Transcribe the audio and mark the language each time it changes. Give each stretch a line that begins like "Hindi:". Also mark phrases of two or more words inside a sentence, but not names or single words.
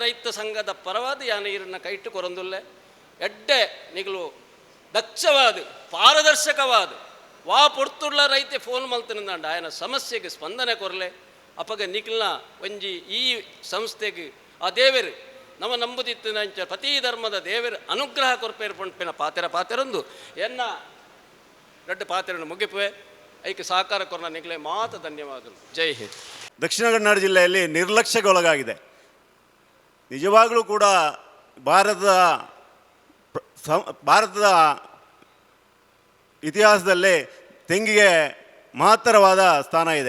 Tulu: ರೈತ ಸಂಘದ ಪರವಾದ ಯಾನೀರನ್ನ ಕೈಟ್ಟು ಕೊರೊಂದುಲ್ಲೆ ಎಡ್ಡೆ ನಿಗಲು ದಕ್ಷವಾದ ಪಾರದರ್ಶಕವಾದ ವಾ ಪೊರ್ತುಳ್ಳ ರೈತೆ ಫೋನ್ ಮಲ್ತನಂದಾಂಡ ಆಯನ ಸಮಸ್ಯೆಗೆ ಸ್ಪಂದನೆ ಕೊರಲೆ ಅಪಗ ನಿಖಿಲ್ನ ಒಂಜಿ ಈ ಸಂಸ್ಥೆಗೆ ಆ ದೇವರು ನಮ್ಮ ನಂಬುದಿತ್ತಿನ ಪ್ರತಿ ಧರ್ಮದ ದೇವರು ಅನುಗ್ರಹ ಕೊರ್ಪೇರು ಪಂಪಿನ ಪಾತೆರೊಂದು ಎನ್ನ ದೊಡ್ಡ ಪಾತ್ರೆಯನ್ನು ಮುಗಿಪುವೆ ಐಕೆ ಸಹಕಾರ ಕೊರನ ನಿಗಲೆ ಮಾತ ಧನ್ಯವಾದಗಳು.
Hindi: जय हिंद.
Kannada: ದಕ್ಷಿಣ ಕನ್ನಡ ಜಿಲ್ಲೆಯಲ್ಲಿ ನಿರ್ಲಕ್ಷ್ಯಕ್ಕೊಳಗಾಗಿದೆ. ನಿಜವಾಗಲೂ ಕೂಡ ಭಾರತದ ಇತಿಹಾಸದಲ್ಲಿ ತೆಂಗಿಗೆ ಮಹತ್ತರವಾದ ಸ್ಥಾನ ಇದೆ.